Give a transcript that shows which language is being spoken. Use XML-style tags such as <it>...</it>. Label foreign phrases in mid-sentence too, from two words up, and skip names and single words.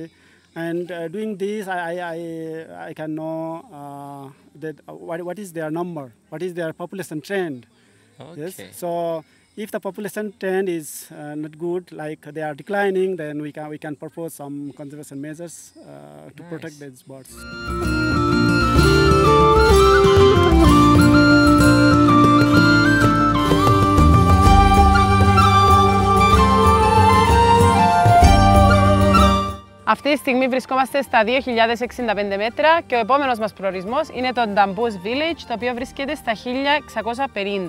<en>And doing this, I can know that what is their number, what is their population trend. Okay. Yes. So if the population trend is not good, like they are declining, then we can propose some conservation measures to protect these birds.</en> <el>Αυτή τη στιγμή βρισκόμαστε στα 2.065 μέτρα και ο επόμενος μας προορισμός είναι το Dambuz Village, το οποίο βρίσκεται στα 1.650.</el>